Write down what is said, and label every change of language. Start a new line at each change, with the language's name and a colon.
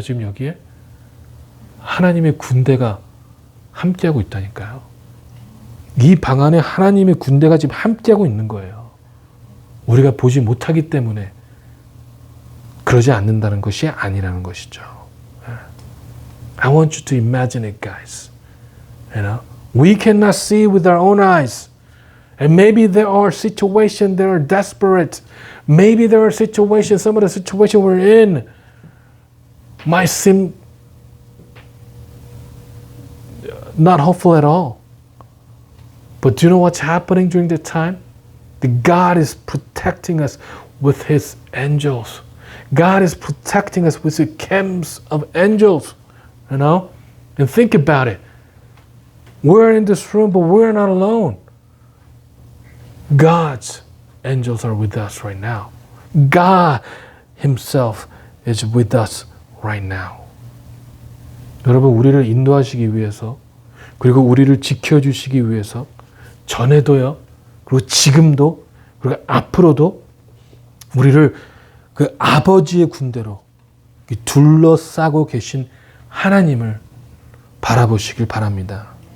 Korean: 지금 여기에 하나님의 군대가 함께하고 있다니까요. 이 방 안에 하나님의 군대가 지금 함께하고 있는 거예요. 우리가 보지 못하기 때문에 그러지 않는다는 것이 아니라는 것이죠.
English: I want you to imagine it, guys. You know, we cannot see with our own eyes. And maybe there are situations that are desperate. Maybe there are situations, some of the situations we're in might seem not hopeful at all. But do you know what's happening during that time? That God is protecting us with his angels. God is protecting us with the camps of angels. You know? And think about it. We're in this room, but we're not alone. God's angels are with us right now. God himself is with us right now.
Korean: 여러분, 우리를 인도하시기 위해서, 그리고 우리를 지켜주시기 위해서 전에도요, 그리고 지금도, 그리고 앞으로도 우리를 그 아버지의 군대로 둘러싸고 계신 하나님을 바라보시길 바랍니다.